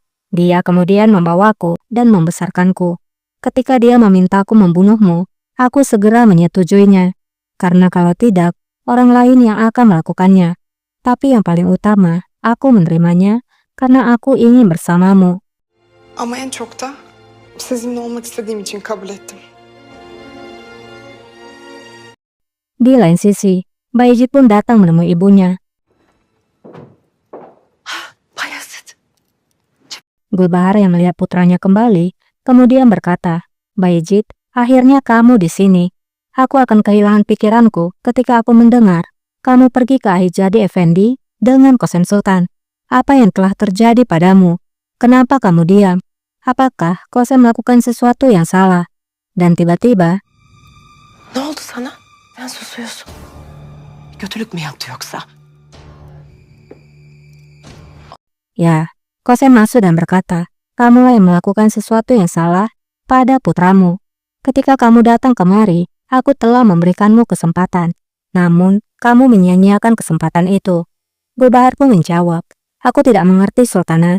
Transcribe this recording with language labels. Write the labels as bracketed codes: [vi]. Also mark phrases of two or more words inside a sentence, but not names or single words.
[id] Dia kemudian membawaku dan membesarkanku. Ketika dia memintaku membunuhmu, aku segera menyetujuinya. Karena kalau tidak, orang lain yang akan melakukannya. Tapi yang paling utama, aku menerimanya karena aku ingin bersamamu. [tr] Ama en çok da sizinle olmak istediğim için kabul ettim. [id] Di lain sisi, Bayezid pun datang menemui ibunya. Bayezid. Gulbahar yang melihat putranya kembali, kemudian berkata, Bayezid, akhirnya kamu di sini. Aku akan kehilangan pikiranku ketika aku mendengar kamu pergi ke Ahijadi Effendi dengan Qasem Sultan. Apa yang telah terjadi padamu? Kenapa kamu diam? Apakah Qasem melakukan sesuatu yang salah? Dan tiba-tiba, [tr] Ne oldu sana? Sen susuyorsun. Kötülük mü yaptı yoksa? [id] ya, Qasem masuk dan berkata, kamulah yang melakukan sesuatu yang salah pada putramu. Ketika kamu datang kemari, aku telah memberikanmu kesempatan. Namun, kamu menyia-nyiakan kesempatan itu. Gulbahar pun menjawab, aku tidak mengerti Sultanat.